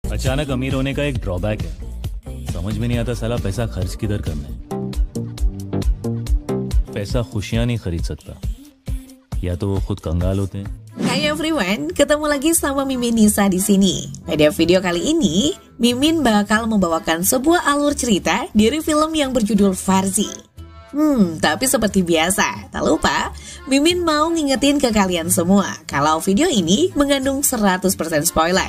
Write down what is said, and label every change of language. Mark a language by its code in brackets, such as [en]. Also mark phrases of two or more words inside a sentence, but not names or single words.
[hi] अचानक अमीर होने का एक ड्रॉबैक है, समझ में नहीं आता साला पैसा खर्च किधर करना है। पैसा खुशियां नहीं खरीद सकता, या तो वो खुद कंगाल होते हैं. [en] Hai everyone, [id] ketemu lagi sama Mimin Nisa di sini. Pada video kali ini, Mimin bakal membawakan sebuah alur cerita dari film yang berjudul Farzi. Tapi seperti biasa, tak lupa Mimin mau ngingetin ke kalian semua kalau video ini mengandung 100% spoiler.